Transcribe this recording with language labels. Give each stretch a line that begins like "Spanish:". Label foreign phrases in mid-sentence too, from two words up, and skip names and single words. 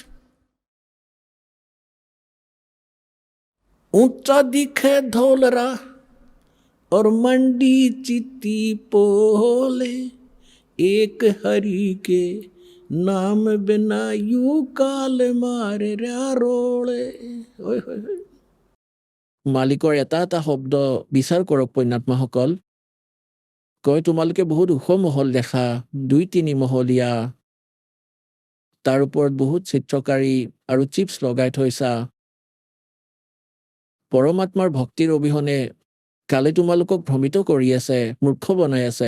Haryanvi: ऊंचा दिखे धौलरा और मंडी चित्ती पोले, एक हरि के नाम बिना यू काल मारे रोले।
Assamese: মালিকৰ এটা এটা শব্দ বিচাৰ কৰক পণ্যাত্মাসকল। কয়, তোমালোকে বহুত ওখ মহল দেখা, 2-3 মহলীয়া, তাৰ ওপৰত বহুত চিত্ৰকাৰী আৰু চিপছ লগাই থৈছা। পৰমাত্মাৰ ভক্তিৰ অবিহনে কালে তোমালোকক ভ্ৰমিত কৰি আছে, মূৰ্খ বনাই আছে।